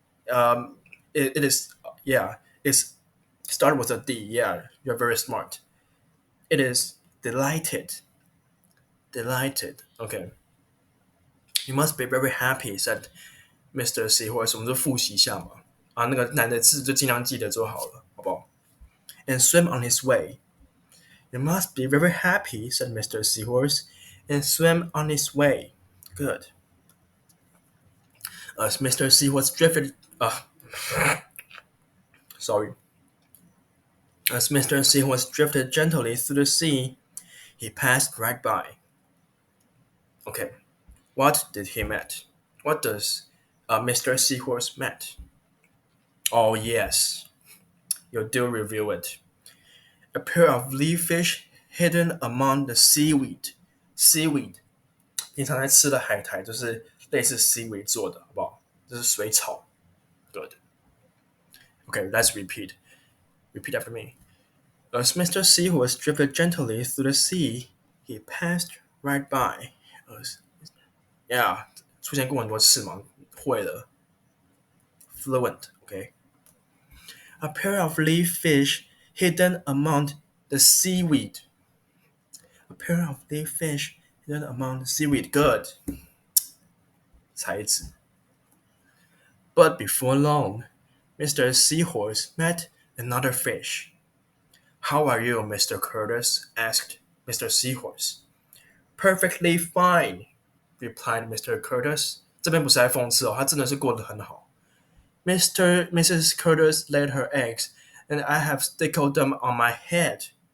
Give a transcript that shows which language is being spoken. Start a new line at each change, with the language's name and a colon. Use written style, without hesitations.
English: Um, it is, yeah, it's started with a D. Yeah, you're very smart. It is delighted. Delighted. Okay. You must be very happy, said Mr. Seahorse.
Chinese: 我们就复习一下嘛。那个难的字就尽量记得就好了，好不好？
English: And swam on his way. You must be very happy, said Mr. Seahorse, and swam on his way. Good. As Mr. Seahorse drifted, sorry. As Mr. Seahorse drifted gently through the sea, he passed right by. Okay, what did he met? What does Mr. Seahorse met? Oh yes, you do review it. A pair of leaf fish hidden among the seaweed.
Chinese: Seaweed，平常在吃的海苔就是类似 seaweed 做的，好不好？这是水草。
English: Good. Okay, let's repeat. Repeat after me. As Mr. Seahorse drifted gently through the sea, he passed right by. Yeah,
Chinese: 出现过很多次嘛，会了。
English: Fluent. Okay. A pair of leaf fish hidden among the seaweed. A pair of leaf fish hidden among the seaweed. Good.
Chinese: 才子.
English: But before long, Mr. Seahorse met another fish. How are you, Mr. Curtis? Asked Mr. Seahorse. Perfectly fine, replied Mr. Curtis.
Chinese: 这边不是在讽刺哦，他真的是过得很好。
English: Mrs. Curtis laid her eggs, and I have stickled them on my head.